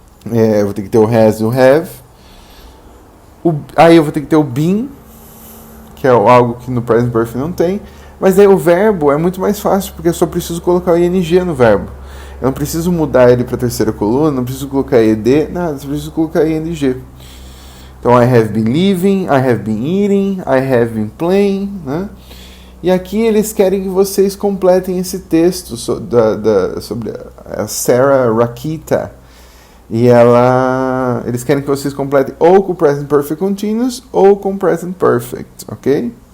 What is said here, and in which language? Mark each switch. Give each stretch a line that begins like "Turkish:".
Portuguese: eu vou ter que ter o has e o have. Aí eu vou ter que ter o been, que é algo que no Present Perfect não tem. Mas daí o verbo é muito mais fácil, porque eu só preciso colocar o ing no verbo. Eu não preciso mudar ele para a terceira coluna, não preciso colocar ed, nada, só preciso colocar ing.
English: Então, I have been living, I have been eating, I have been playing, né?
Portuguese: E aqui eles querem que vocês completem esse texto sobre a Sarah Rakita. E eles querem que vocês completem ou com o Present Perfect Continuous ou com o Present Perfect, ok?